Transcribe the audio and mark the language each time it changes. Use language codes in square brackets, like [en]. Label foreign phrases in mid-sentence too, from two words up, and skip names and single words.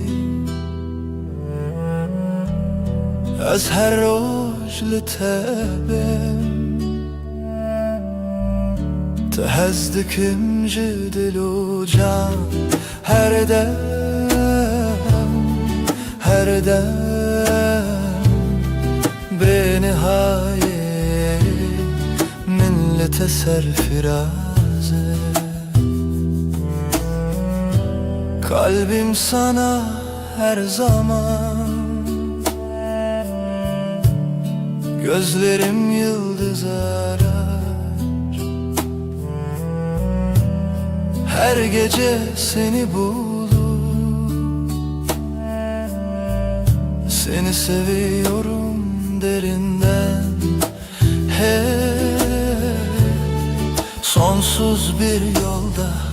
[ku] Ez her roj li te bim Te hez dikim ji dil û can Her dem, her dem Benihaye min li te serfirazê [tr] Kalbim sana her zaman Gözlerim yıldız arar Her gece seni bulup Seni seviyorum derinden Hep sonsuz bir yolda